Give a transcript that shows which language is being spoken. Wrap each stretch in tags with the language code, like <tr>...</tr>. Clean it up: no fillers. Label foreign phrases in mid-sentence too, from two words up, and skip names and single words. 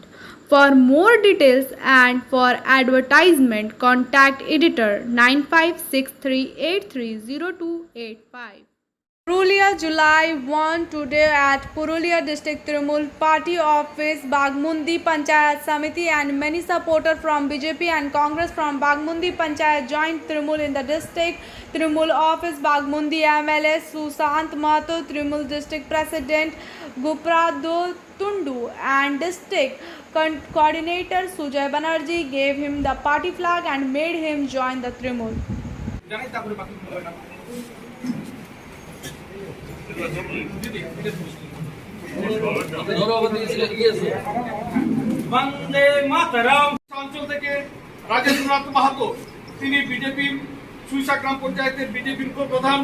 <en>For more details and for advertisement, contact editor 9563830285. Purulia, July 1. Today at Purulia District Trimool Party Office, Bagmundi Panchayat Samiti and many supporters from BJP and Congress from Bagmundi Panchayat joined Trimool in the district Trimool office. Bagmundi MLA Susant Mato, Trimool District President Guprado Tundu and District Coordinator Sujay Banerjee gave him the party flag and made him join the Trimool.</en> <bn>বন্দে মাতরম অঞ্চল থেকে রাজেন্দ্রনাথ মাহাতো তিনি বিজেপির সুইসা গ্রাম পঞ্চায়েতের বিজেপির প্রধান,</bn>